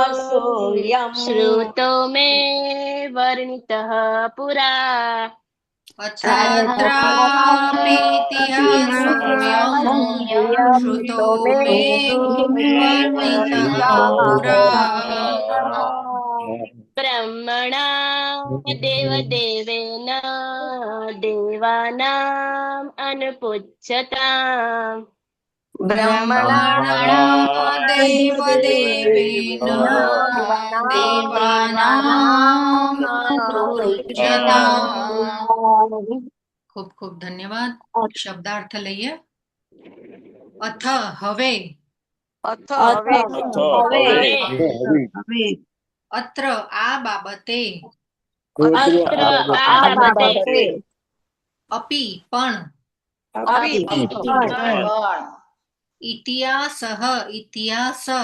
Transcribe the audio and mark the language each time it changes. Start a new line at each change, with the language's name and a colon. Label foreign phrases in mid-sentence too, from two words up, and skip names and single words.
Sanskrit: અથાત્રાપીતિહાસોऽયં श्रुतो मे वर्णितः पुरा. अत्रापीतिहासोऽयं श्रुतो मे वर्णितः पुरा। ब्रह्मणा देवदेवेन देवानाम् अनुपूज्यताम्। ब्रह्मणा देवदेवेन देवानाम् अनुपूज्यताम्।
Gujarati: ખૂબ ખૂબ ધન્યવાદ. શબ્દાર્થ લઈએ. અથ હવે, અત્ર આ બાબતે, અપી પણ, ઇતિહાસઃ ઇતિહાસ,